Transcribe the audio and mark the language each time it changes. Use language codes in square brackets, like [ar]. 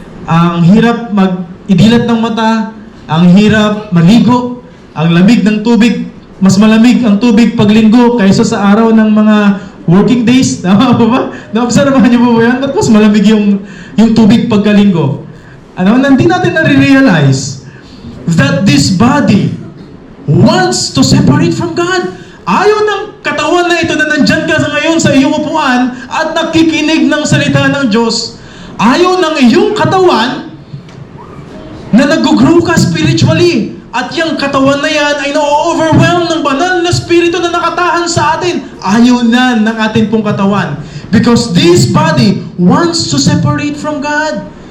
[tl] Ang hirap mag-idilat ng mata, ang hirap maligo, ang lamig ng tubig, mas malamig ang tubig pag linggo kaysa sa araw ng mga working days. Tama po ba? Naobserbahan niyo po ba yan? Ba't mas malamig yung tubig pagkalinggo? Ano? Hindi natin na-realize [en] that this body wants to separate from God. [tl] Ayaw ng katawan na ito na nandyan ka ngayon sa iyong upuan at nakikinig ng salita ng Diyos. Ayaw ng iyong katawan na nag-grow ka spiritually. At yung katawan na yan ay na-overwhelm ng banal na spirito na nakatahan sa atin. Ayaw na ng atin pong katawan. [en] Because this body wants to separate from God.